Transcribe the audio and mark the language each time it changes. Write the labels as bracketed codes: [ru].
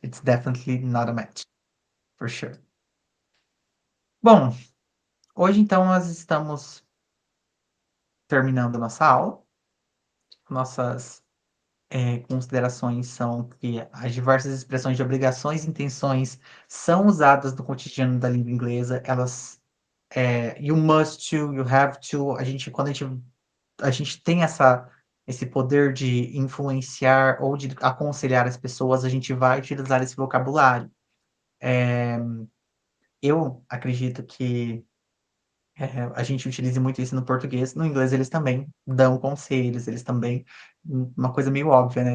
[en] It's definitely not a match for sure. [pt] Bom, hoje então nós estamos terminando nossa aula. Nossas considerações são que as diversas expressões de obrigações e intenções são usadas no cotidiano da língua inglesa. [en] Elas, you must to, you have to. [pt] Quando a gente tem esse poder de influenciar ou de aconselhar as pessoas, a gente vai utilizar esse vocabulário. Eu acredito que a gente utiliza muito isso no português, no inglês eles também dão conselhos, eles também, uma coisa meio óbvia, né?